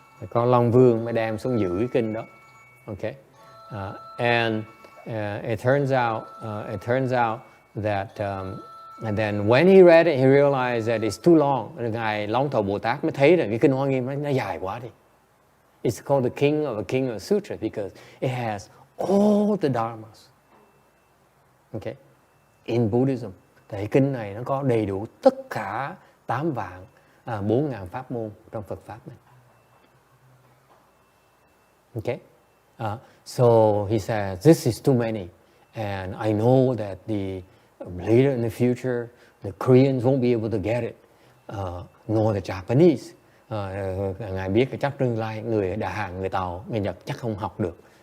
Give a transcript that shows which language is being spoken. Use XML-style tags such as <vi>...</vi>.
<vi>Có Long Vương mới đem xuống giữ cái kinh đó.</vi> <en>Okay. And it turns out that and then when he read it, he realized that it's too long.</en> <vi>Ngài Long Thọ Bồ Tát mới thấy rằng cái kinh Hoa Nghiêm nó dài quá đi.</vi> <en>It's called the King of Sutra because it has all the dharmas. Okay. In Buddhism,</en> <vi>thì kinh này nó có đầy đủ tất cả 8 vạn 4.000 pháp môn trong Phật pháp này.</vi> <en>Okay. So he says, this is too many, and I know that the later in the future, the Koreans won't be able to get it, nor the Japanese.</en> <vi>Ngài biết cái chắc tương lai người Đà Hàn, người Tàu, người Nhật chắc không học được.</vi>